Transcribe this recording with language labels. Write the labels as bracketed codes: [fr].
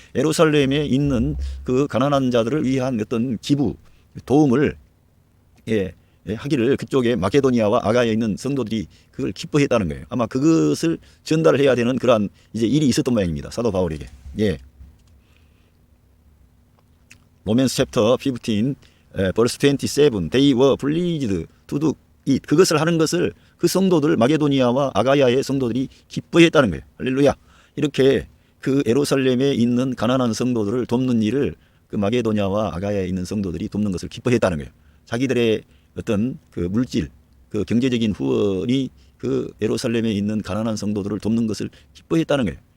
[ko] 예루살렘에 있는 그 가난한 자들을 위한 어떤 기부, 도움을 하기를 그쪽에 마케도니아와 아가야에 있는 성도들이 그걸 기뻐했다는 거예요. 아마 그것을 전달해야 되는 그러한 이제 일이 있었던 모양입니다. 사도 바울에게. 예. 로맨스 챕터 15 verse 27. [en] They were pleased to do it. [ko] 그것을 하는 것을 그 성도들 마게도니아와 아가야의 성도들이 기뻐했다는 거예요. 할렐루야. 이렇게 그 예루살렘에 있는 가난한 성도들을 돕는 일을 그 마게도니아와 아가야에 있는 성도들이 돕는 것을 기뻐했다는 거예요. 자기들의 어떤 그 물질, 그 경제적인 후원이 그 예루살렘에 있는 가난한 성도들을 돕는 것을 기뻐했다는 거예요.